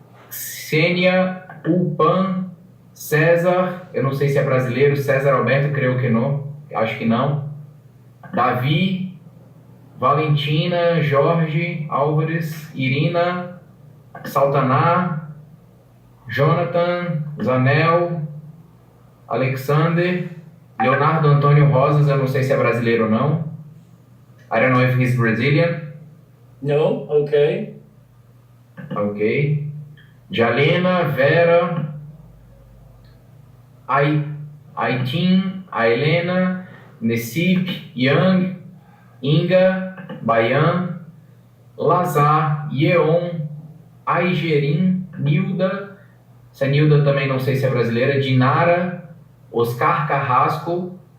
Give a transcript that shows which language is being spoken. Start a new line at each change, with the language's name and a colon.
Portuguese: Xênia, Ulpan, César, eu não sei se é brasileiro, César Alberto, creio que não, acho que não, Davi, Valentina, Jorge, Álvares, Irina, Saltaná, Jonathan, Zanel, Alexander, Leonardo Antônio Rosas, eu não sei se é brasileiro ou não.
English: I don't know if he's Brazilian. No, okay. Ok.
Portuguese: Jalena, Vera, Aitin, Aelena, Nessip, Yang, Inga, Bayan, Lazar, Yeon, Aigerim, Nilda, essa Nilda também não sei se é brasileira, Dinara, Oscar Carrasco,